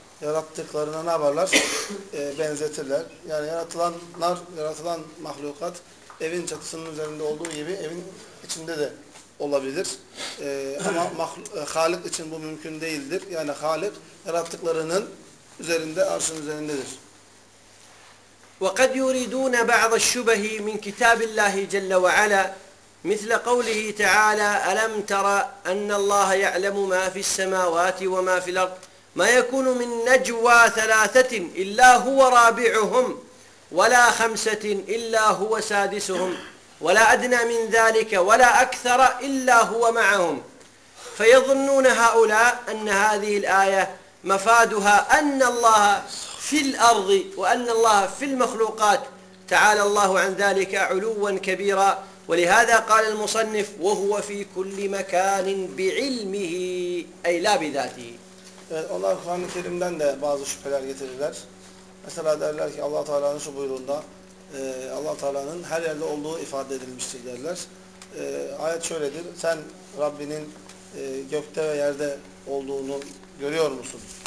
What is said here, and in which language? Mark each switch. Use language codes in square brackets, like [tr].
[tr] yarattıklarına ne yaparlar? Benzetirler. Yani yaratılanlar, yaratılan mahlukat evin çatısının üzerinde olduğu gibi evin içinde de olabilir. Ama Halik için bu mümkün değildir. Yani Halik yarattıklarının üzerinde, arşın üzerindedir. [ar] وَقَدْ يُرِيدُونَ بَعْضَ الشُّبَهِ مِنْ كِتَابِ اللّٰهِ جَلَّ وَعَلَى مثل قوله تعالى ألم تر أن الله يعلم ما في السماوات وما في الأرض ما يكون من نجوى ثلاثة إلا هو رابعهم ولا خمسة إلا هو سادسهم ولا أدنى من ذلك ولا أكثر إلا هو معهم فيظنون هؤلاء أن هذه الآية مفادها أن الله في الأرض وأن الله في المخلوقات تعالى الله عن ذلك علوا كبيرا ولهذا قال المصنف وهو في كل مكان بعلمه أي لا بذاته. [tr] Evet, onlar Kur'an-ı Kerim'den de bazı şüpheler getirirler. Mesela derler ki Allah Teala'nın şu buyruğunda Allah Teala'nın her yerde olduğu ifade edilmiştir derler. Ayet şöyledir. Sen Rabbinin gökte ve yerde olduğunu görüyor musun?